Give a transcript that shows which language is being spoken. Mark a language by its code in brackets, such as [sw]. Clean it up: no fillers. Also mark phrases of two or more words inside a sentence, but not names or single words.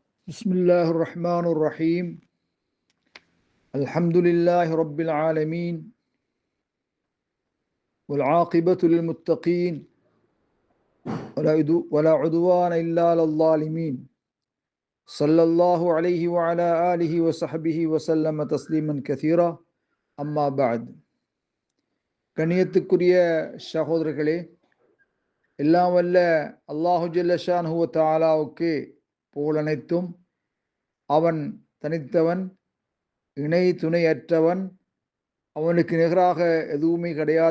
[ar] بسم الله الرحمن الرحيم الحمد لله رب العالمين والعاقبة للمتقين ولا عدوان إلا على الظالمين صلى الله عليه وعلى آله وصحبه وسلم تسليما كثيرا أما بعد [ta] கண்ணியத்துக்குரிய சகோதரர்களே, எல்லாம் வல்ல அல்லாஹு ஜல்ல ஷானஹு வ தஆலாவுக்கு புகழனைத்தும். அவன் தனித்தவன், இணை துணையற்றவன், அவனுக்கு நிகராக எதுவுமே கிடையாது